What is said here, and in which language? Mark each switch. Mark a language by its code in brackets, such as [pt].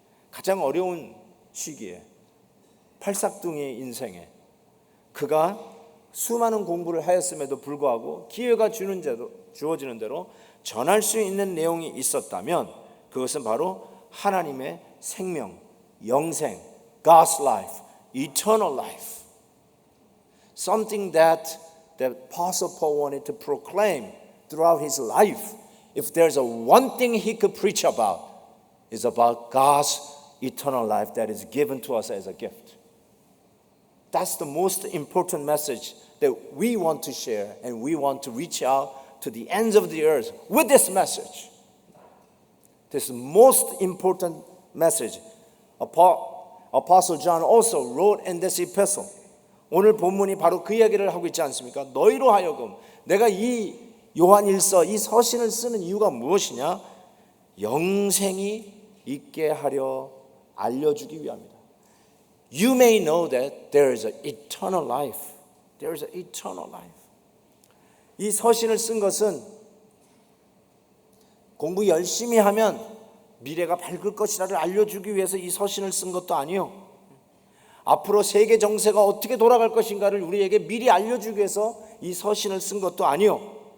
[ko] 가장 어려운 시기에, 팔싹둥이 인생에 그가 수많은 공부를 하였음에도 불구하고 기회가 주어지는 대로 전할 수 있는 내용이 있었다면 그것은 바로 하나님의 생명, 영생, [en] God's life, eternal life. Something that the Apostle Paul wanted to proclaim throughout his life. If there's a one thing he could preach about, is about God's eternal life that is given to us as a gift. That's the most important message that we want to share, and we want to reach out to the ends of the earth with this message. This most important message. Apostle John also wrote in this epistle. [ko] 오늘 본문이 바로 그 이야기를 하고 있지 않습니까? 너희로 하여금, 내가 이 요한일서, 이 서신을 쓰는 이유가 무엇이냐? 영생이 있게 하려 알려주기 위함이다. [en] You may know that there is an eternal life. There is an eternal life. [ko] 이 서신을 쓴 것은 공부 열심히 하면 미래가 밝을 것이라를 알려주기 위해서 이 서신을 쓴 것도 아니요. 앞으로 세계 정세가 어떻게 돌아갈 것인가를 우리에게 미리 알려주기 위해서 이 서신을 쓴 것도 아니요.